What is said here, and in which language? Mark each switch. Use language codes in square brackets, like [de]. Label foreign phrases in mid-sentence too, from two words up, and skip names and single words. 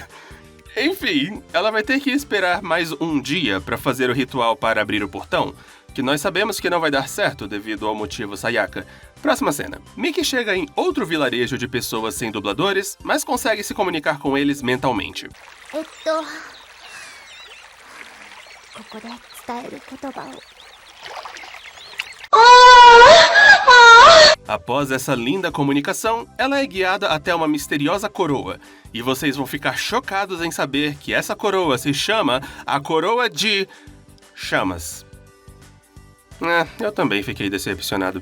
[pt] Enfim, ela vai ter que esperar mais um dia pra fazer o ritual para abrir o portão, que nós sabemos que não vai dar certo devido ao motivo Sayaka. Próxima cena. Miki chega em outro vilarejo de pessoas sem dubladores, mas consegue se comunicar com eles mentalmente. [ja] ここで伝える言葉を。 [pt] Após essa linda comunicação, ela é guiada até uma misteriosa coroa. E vocês vão ficar chocados em saber que essa coroa se chama a Coroa de Chamas. Eu também fiquei decepcionado.